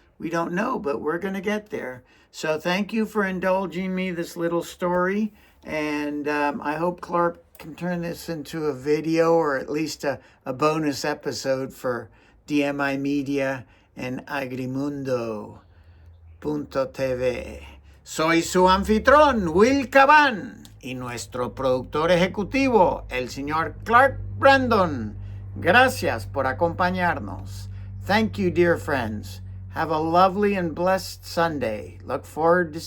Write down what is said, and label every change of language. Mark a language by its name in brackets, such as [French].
[English] We don't know, but we're going to get there. So thank you for indulging me this little story, and I hope Clark can turn this into a video or at least a bonus episode for DMI Media and Agrimundo.tv. [Spanish] Soy su anfitrión, Will Caban, y nuestro productor ejecutivo, el señor Clark Brandon. Gracias por acompañarnos. [English] Thank you, dear friends. Have a lovely and blessed Sunday. Look forward to